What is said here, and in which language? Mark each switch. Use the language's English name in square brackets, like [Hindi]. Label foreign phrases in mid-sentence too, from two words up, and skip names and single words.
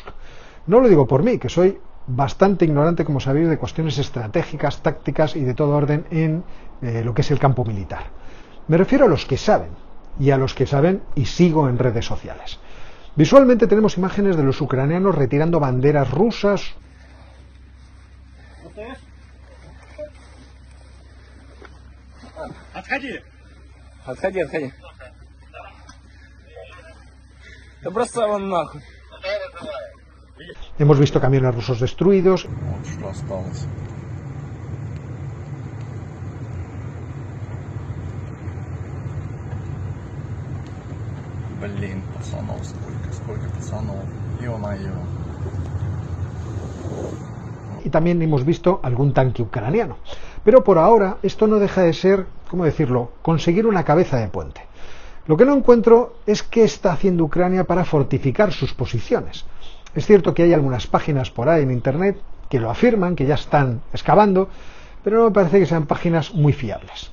[Spanish] No lo digo por mí, que soy bastante ignorante, como sabéis, de cuestiones estratégicas, tácticas y de todo orden en lo que es el campo militar. Me refiero a los que saben, y a los que saben y sigo en redes sociales. Visualmente tenemos imágenes de los ucranianos retirando banderas rusas. [Russian] Отходи. Да бросай его нахуй. Hemos visto camiones rusos destruidos. Вот что осталось. Блин, пацанов сколько пацанов. Ё-моё. [Spanish] Y también hemos visto algún tanque ucraniano. Pero por ahora esto no deja de ser, ¿cómo decirlo?, conseguir una cabeza de puente. Lo que no encuentro es qué está haciendo Ucrania para fortificar sus posiciones. Es cierto que hay algunas páginas por ahí en internet que lo afirman, que ya están excavando, pero no me parece que sean páginas muy fiables.